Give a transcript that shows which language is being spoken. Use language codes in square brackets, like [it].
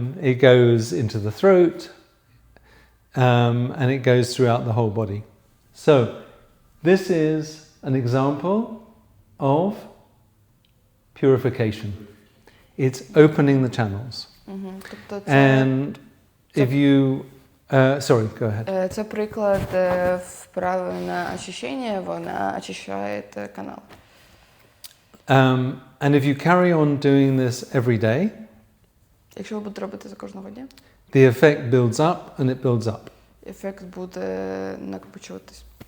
[en] It goes into the throat, and it goes throughout the whole body. So, this is an example of purification. It's opening the channels. [uk] Тобто це, [en] And if you... sorry, go ahead. [uk] це приклад вправи на очищення, вона очищає канал. [en] And if you carry on doing this every day, [uk] Якщо ви будете робити це кожного дня, [en] the effect builds up and it builds up. [uk] ефект буде накопичуватись.